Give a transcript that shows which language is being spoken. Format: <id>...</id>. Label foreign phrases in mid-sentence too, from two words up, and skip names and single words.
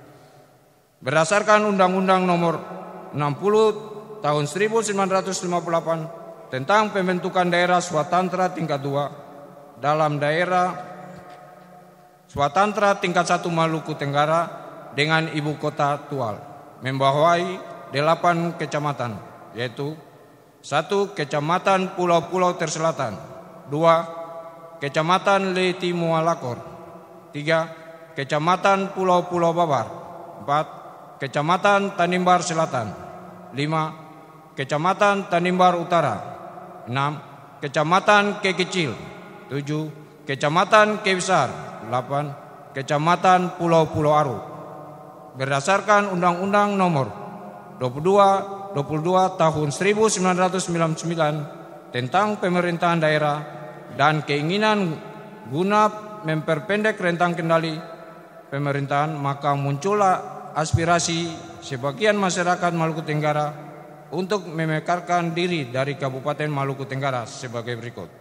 <id>Berdasarkan Undang-Undang Nomor 60 tahun 1958 tentang pembentukan daerah Swatantra tingkat 2 dalam daerah Swatantra tingkat 1 Maluku Tenggara dengan ibu kota Tual, membawahi 8 kecamatan, yaitu 1. Kecamatan Pulau-Pulau Terselatan, 2. Kecamatan Leti Mualakor, 3. Kecamatan Pulau-Pulau Babar, 4. Kecamatan Tanimbar Selatan, 5. Kecamatan Tanimbar Utara, 6. Kecamatan Kekecil, 7. Kecamatan Kebesar, 8. Kecamatan Pulau-Pulau Aru. Berdasarkan Undang-Undang Nomor 22 tahun 1999 tentang pemerintahan daerah dan keinginan guna memperpendek rentang kendali pemerintahan, maka muncullah aspirasi sebagian masyarakat Maluku Tenggara untuk memekarkan diri dari Kabupaten Maluku Tenggara sebagai berikut.</id>